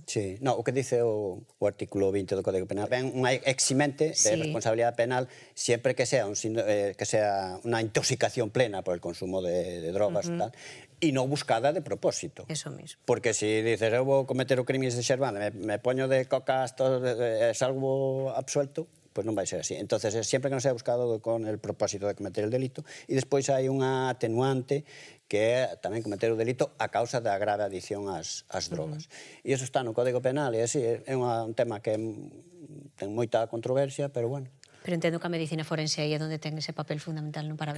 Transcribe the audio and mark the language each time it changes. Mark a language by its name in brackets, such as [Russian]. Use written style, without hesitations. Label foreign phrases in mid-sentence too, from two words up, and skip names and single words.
[Galician] Sí, no, o que dice o artículo 20 do Código Penal, ben unha eximente de responsabilidade penal sempre que sea unha intoxicación plena [Spanish] por el [Galician] consumo de drogas tal, e non buscada de propósito. [Spanish] Eso mismo. [Galician] Porque si dices, eu vou cometer o crime de xervana, me poño de coca [Spanish] hasta salgo absuelto, [Galician] pues non vai ser así. Entonces, sempre que non sea buscado [Spanish] con el propósito de cometer el delito, [Galician] e despois hai unha atenuante que é tamén cometer o delito a causa da grave adicción ás drogas. E iso está no Código Penal, e así, é un tema que ten moita controversia, pero bueno. Pero entendo que a medicina forense aí é onde ten ese papel fundamental, non, para ver.